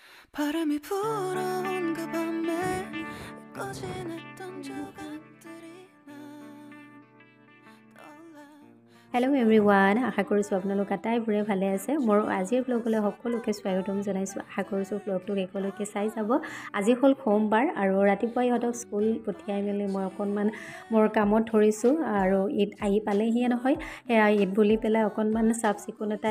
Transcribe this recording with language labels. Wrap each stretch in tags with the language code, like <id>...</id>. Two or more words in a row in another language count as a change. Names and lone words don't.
<ko>바람이 불어온 그 밤에 꺼진 했던 조각들이 난 떠올라</ko> <en>hello everyone</en> <as>আশা কৰিছোঁ আপোনালোক আটাইবোৰে ভালে আছে মোৰ আজিৰ ব্লগলৈ সকলোকে স্বাগতম জনাইছোঁ আশা কৰিছোঁ ব্লগটো একেলগে চাই যাব আজি হ'ল সোমবাৰ আৰু ৰাতিপুৱা ইহঁতক স্কুল পঠিয়াই মেলি মই অকণমান মোৰ কামত ধৰিছোঁ আৰু ঈদ আহি পালেহিয়ে নহয় সেয়া ঈদ বুলি পেলাই অকণমান চাফ চিকুণ এটা</as>